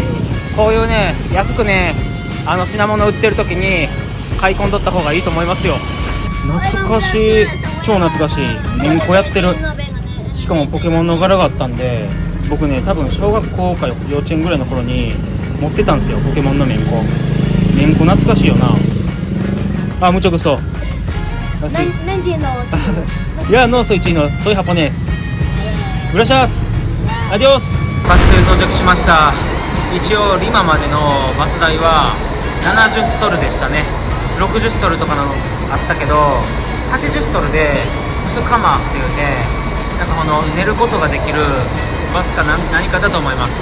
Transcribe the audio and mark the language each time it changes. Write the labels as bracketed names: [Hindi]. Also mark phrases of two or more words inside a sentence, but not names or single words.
[Japanese] こういうね安くね品物売ってる時に買い込んどった方がいいと思いますよ。懐かしい、超懐かしい。めんこやってる。しかもポケモンの柄があったんで、僕ね多分小学校か幼稚園ぐらいの頃に持ってたんですよ、ポケモンのめんこ。めんこ懐かしいよな。 [Spanish] mucho gusto. No, no entiendo. Ya no soy chino, soy japonés. Gracias. Adiós. [Japanese] バス停到着しました。一応リマまでのバス代は70ソルでしたね。60ソルとかのあったけど80ソルでウスカマっていうね、なんかこの寝ることができるバスか何かだと思います。